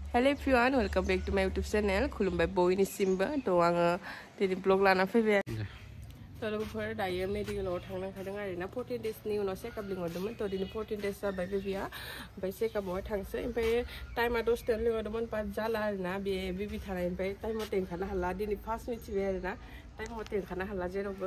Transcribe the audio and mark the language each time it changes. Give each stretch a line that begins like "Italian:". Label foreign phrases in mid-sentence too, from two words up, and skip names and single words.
English: Hello everyone, welcome back to my YouTube channel.
Bodo: Khulumbai boynisimba. To आङो दिनै ब्लग लाना फैबाय. तो लोगोफोर दायो मेडिकेलाव थांनो ओंखारदों आरोना 14 डेजनि उनाव चेकआप लिंहरदोंमोन. तो दिनै 14 डेज जाबाय बेबिया. ओमफ्राय चेकआपआवहाय थांसै. ओमफ्राय टाइमा 10 लिंहरदोंमोन बाट जाला आरोना बे बेबि थानाय. ओमफ्राय टाइम मथे ओंखारनो हाला. दिनै फार्स्ट मिथिबाय आरोना टाइम मथे ओंखारनो हाला जेरावबो.